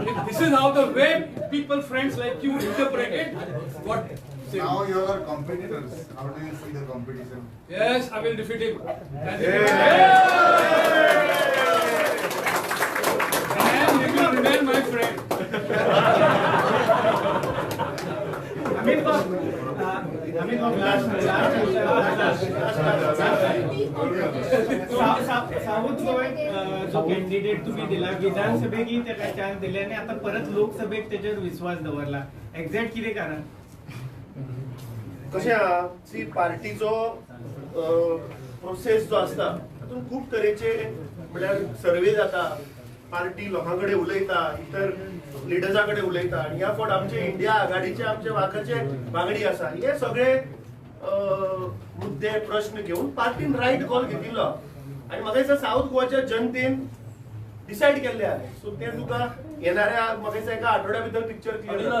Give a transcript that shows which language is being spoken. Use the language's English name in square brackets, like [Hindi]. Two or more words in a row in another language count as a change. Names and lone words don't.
[English] If this is how the way people, friends like you, interpret it, what? Now you are competitors. How do you see the competition? Yes, I will defeat him. And he will remain my friend. [Konkani] साऊथ गोव्यात जो कॅन्डिडेट तुम्ही दिला विधानसभेक त्याला चान्स दिले आणि आता परत लोकसभेक त्याच्यावर विश्वास दवरला एक्झॅक्ट कितें कारण कशें आहा सी पार्टीचो प्रोसेस जो आसता तातूंत खूब तरेचे म्हळ्यार सर्वे जाता पार्टी लोकांकडे उलयता इतर लिडर्सा कडेन उलयता आनी ह्या फावट आमचे इंडिया आघाडीचे आमचे वांगडचे वांगडी आसा हे सगळे मुद्दे प्रश्न घेवन पार्टीन [English] right call [Konkani] घेतिल्लो आनी म्हाका दिसता साऊथ गोवाच्या जनतेन डिसायड केल्ले आहा सो ते तुका येणाऱ्या म्हाका दिसता एका आठवड्या भितर [English] picture clear